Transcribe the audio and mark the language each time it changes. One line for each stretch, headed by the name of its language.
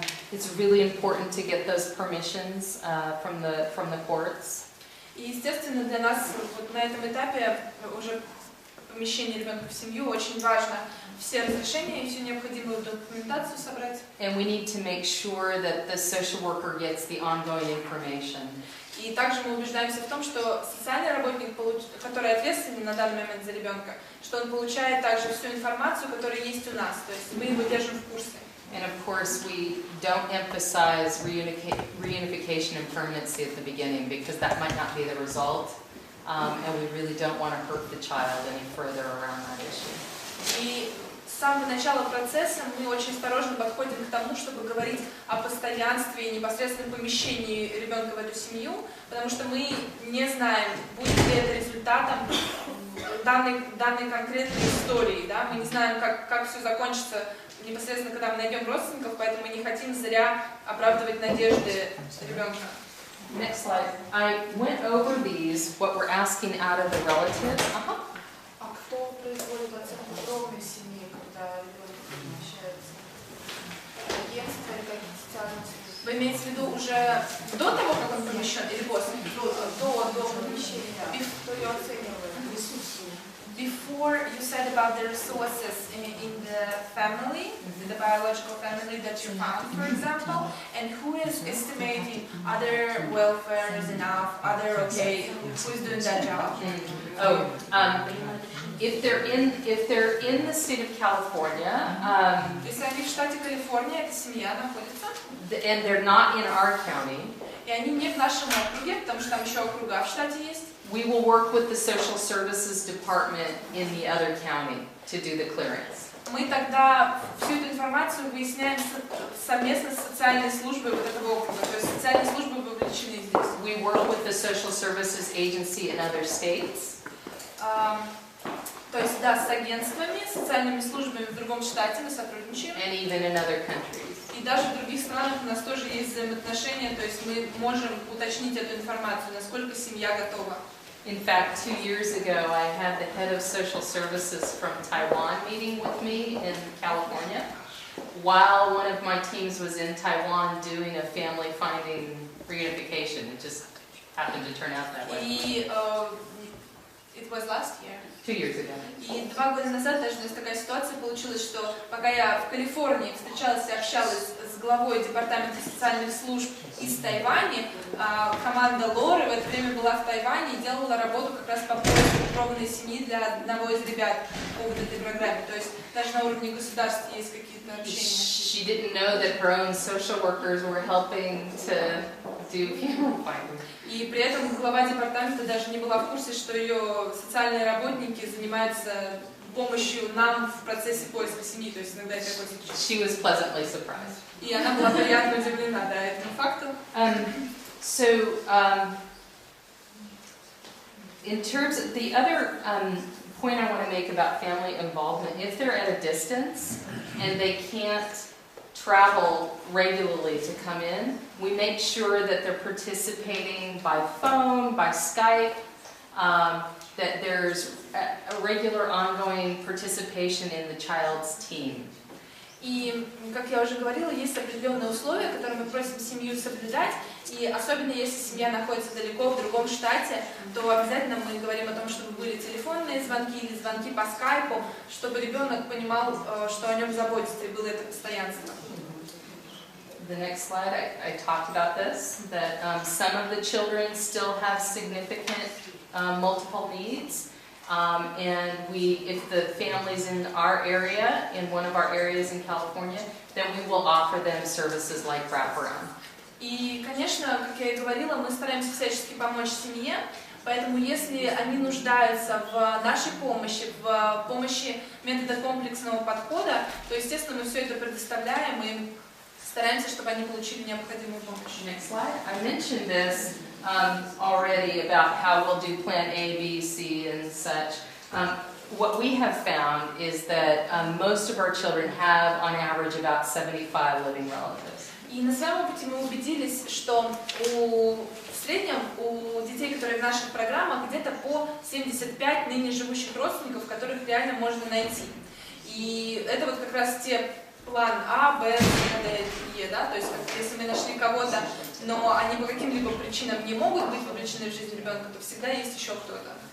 English: It's really important to get those permissions from the courts.
Russian: И, естественно, для нас вот на этом этапе уже помещения ребенка в семью, очень важно все разрешения и всю необходимую документацию собрать.
English: And we need to make sure that the social worker gets the ongoing information.
Russian: И также мы убеждаемся в том, что социальный работник, который ответственен на данный момент за ребенка, что он получает также всю информацию, которая есть у нас, то есть мы его держим в курсе.
English: And of course, we don't emphasize reunification and permanency at the beginning because that might not be the result, and we really don't want to hurt the child any further around that issue.
Russian: И с самого начала процесса мы очень осторожно подходим к тому, чтобы говорить о постоянстве и непосредственном помещении ребенка в эту семью, потому что мы не знаем, будет ли это результатом данной конкретной истории, да? Мы не знаем, как все закончится непосредственно, когда мы найдем родственников, поэтому мы не хотим зря оправдывать надежды ребенка.
English: Next slide. I went over these, what we're asking out of the relatives.
Russian: А кто производит оценку кровной семьи, когда ребенок помещается? Агентство или какие-то социальные службы? Вы имеете в виду уже до того, как он помещен, или после? До помещения. Кто ее оценивает?
English: Before you said about the resources in the family, the biological family that you found, for example, and who is estimating other welfare is enough, other okay, who is doing that job? If they're in the state of California,
Russian: Если они в штате Калифорния, эта семья находится,
English: and they're not in our county,
Russian: и они не в нашем округе, потому что там еще округа в штате есть,
English: we will work with the social services department in the other county to do the clearance.
Russian: мы тогда всю эту информацию выясняем совместно с социальной службой вот этого округа, то есть социальные службы вовлечены здесь.
English: We work with the social services agency in other states.
Russian: То есть, да, с агентствами, социальными службами в другом штате мы сотрудничаем.
English: And even in other countries.
Russian: И даже в других странах у нас тоже есть взаимоотношения, то есть мы можем уточнить эту информацию, насколько семья готова.
English: In fact, 2 years ago, I had the head of social services from Taiwan meeting with me in California, while one of my teams was in Taiwan doing a family finding reunification. It just happened to turn out that way.
Russian: И
English: it was last year. 2 years ago.
Russian: И 2 года назад даже у нас такая ситуация получилась, что пока я в Калифорнии встречалась и общалась с главой департамента социальных служб из Тайваня, команда Лоры в это время была в Тайване и делала работу как раз по поиску кровной семьи для одного из ребят по вот этой программе. То есть даже на уровне государства есть какие-то общения.
English: She didn't know that her own social workers were helping to do family finding.
Russian: И при этом глава департамента даже не была в курсе, что ее социальные работники занимаются помощью нам в процессе поиска семьи, то есть иногда это такой случай.
English: She was pleasantly surprised.
Russian: И она была приятно удивлена, да, этому факту.
English: In terms of the other point I want to make about family involvement, if they're at a distance and they can't travel regularly to come in, we make sure that they're participating by phone, by Skype, that there's a regular ongoing participation in the child's team.
Russian: И, как я уже говорила, есть определенные условия, которые мы просим семью соблюдать, и особенно если семья находится далеко, в другом штате, то обязательно мы говорим о том, чтобы были телефонные звонки или звонки по скайпу, чтобы ребенок понимал, что о нем заботится, и было это постоянство.
English: The next slide, I talked about this, that some of the children still have significant multiple needs. And if the family's in our area, in one of our areas in California, then we will offer them services like wraparound.
Russian: И, конечно, как я и говорила, мы стараемся всячески помочь семье, поэтому если они нуждаются в нашей помощи, в помощи метода комплексного подхода, то, естественно, мы все это предоставляем и стараемся, чтобы они получили необходимую помощь.
English: Next slide. I mentioned this already about how we'll do plan A, B, C, and such. What we have found is that most of our children have, on average, about 75 living relatives.
Russian: И на своем опыте мы убедились, что в среднем у детей, которые в наших программах, где-то по 75 ныне живущих родственников, которых реально можно найти. И это вот как раз те план А, Б, С, Д, Е, да, то есть если мы нашли кого-то, но они по каким-либо причинам не могут быть вовлечены в жизнь ребенка, то всегда есть еще кто-то.